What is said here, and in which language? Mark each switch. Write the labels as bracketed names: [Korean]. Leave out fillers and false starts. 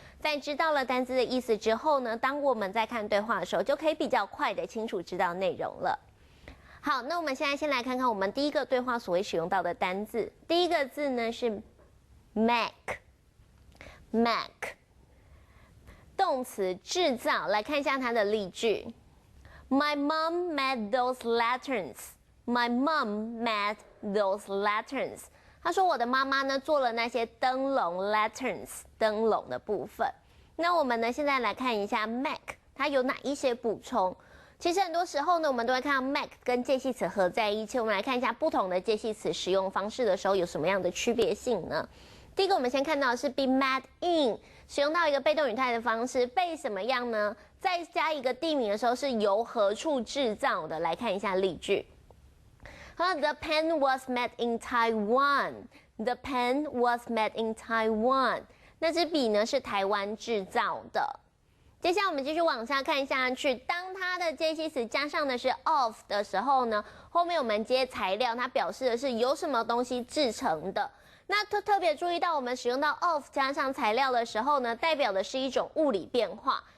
[Chinese] 在知道了单字的意思之后呢，当我们在看对话的时候，就可以比较快的清楚知道内容了。好，那我们现在先来看看我们第一个对话所谓使用到的单字。第一个字呢是 make， 动词制造。来看一下它的例句 ： [English] My mom made those lanterns. My mom made those lanterns. [Chinese] 他说我的妈妈呢做了那些灯笼 lanterns 灯笼的部分。那我们呢现在来看一下 make 它有哪一些补充。其实很多时候呢我们都会看到 make 跟介系词合在一起。我们来看一下不同的介系词使用方式的时候有什么样的区别性呢？第一个我们先看到的是 be made in， 使用到一个被动语态的方式，被什么样呢？再加一个地名的时候是由何处制造的。来看一下例句。 [English] The pen was made in Taiwan. The pen was made in Taiwan. [Chinese] 那支笔呢是台湾制造的。接下来我们继续往下看下去，当它的介系词加上的是 of 的时候呢，后面我们接材料，它表示的是由什么东西制成的。那特别注意到我们使用到 of 加上材料的时候呢，代表的是一种物理变化。